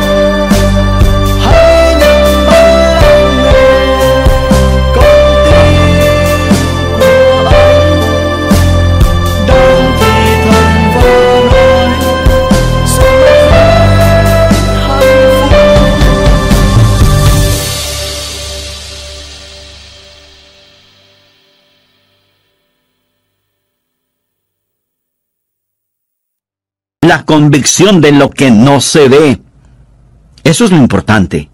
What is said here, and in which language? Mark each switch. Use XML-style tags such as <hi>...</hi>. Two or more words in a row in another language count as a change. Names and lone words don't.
<vi>Hãy nhắm mắt lắng nghe con tim của anh đang thì thầm và nói sống hạnh phúc.</vi> <es>La convicción de lo que no se ve. Eso es lo importante.</es>